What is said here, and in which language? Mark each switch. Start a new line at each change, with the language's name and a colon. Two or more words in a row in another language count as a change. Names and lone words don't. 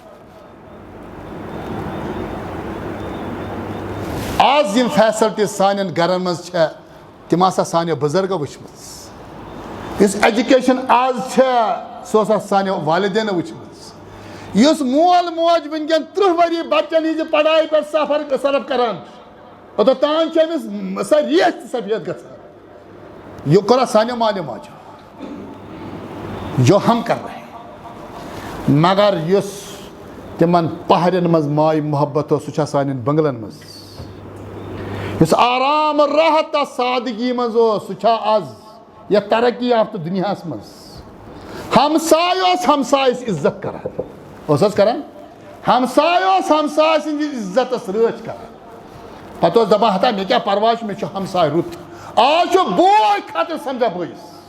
Kashmiri: آز یم فیسلٹی سانٮ۪ن گرن منٛز چھےٚ تِم آسہٕ سانیو بُزرگو وٕچھمٕژ یُس ایجوکیشن آز چھےٚ سۄ ٲس سانیو والدینو وٕچھمٕژ یُس مول موج وٕنکٮ۪ن 30 ؤری بچن ہٕنٛزِ پڑایہِ پٮ۪ٹھ صرف کران اوٚتام چھِ أمِس سۄ ریش تہِ سفید گژھان یہِ کوٚرا سانیو مالیو ماجو
Urdu: جو ہم کر رہے ہیں
Kashmiri: مگر یُس تِمن پہرٮ۪ن منٛز ماے محبت اوس سُہ چھا سانٮ۪ن بنگلن منٛز یُس آرام راحت تہٕ سادگی منٛز اوس سُہ چھا آز یتھ ترقی یافتہٕ دُنیاہس منٛز ہمساے اوس ہمسایس عزت کران اوس حظ کران ہمساے اوس ہمساے سٕنٛدِ عزتس رٲچھ کران پتہٕ اوس دپان ہتا مےٚ کیٛاہ پرواے چھُ مےٚ چھُ ہمساے رُت آز چھُ بوے خطر سمجھا بٲیِس